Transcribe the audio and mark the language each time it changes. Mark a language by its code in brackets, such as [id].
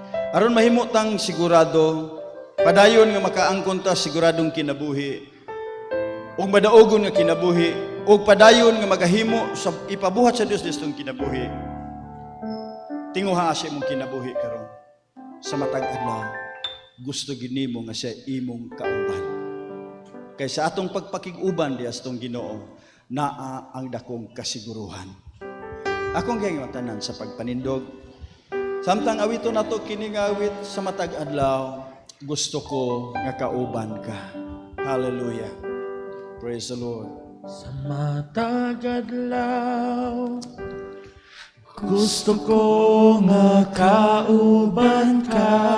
[ceb] Aron mahimo tang sigurado, padayon nga makaangkon ta siguradong kinabuhi, ug madaogon nga kinabuhi, ug padayon nga magahimo sa ipabuhat sa Dios distong kinabuhi. Tinguha sa imong kinabuhi karon. Sa matag adlaw, gusto gid nimo nga siya imong kauban. Kay sa atong pagpakig-uban diha sa atong Ginoo, naa ang dakong kasiguruhan. Akong gihingatanan sa pagpanindog, samtang awiton nato kini nga awit sa matag adlaw, gusto ko nga kauban ka. [en] Hallelujah. Praise the Lord. [ceb] Sa matag adlaw, gusto ko nga kauban ka.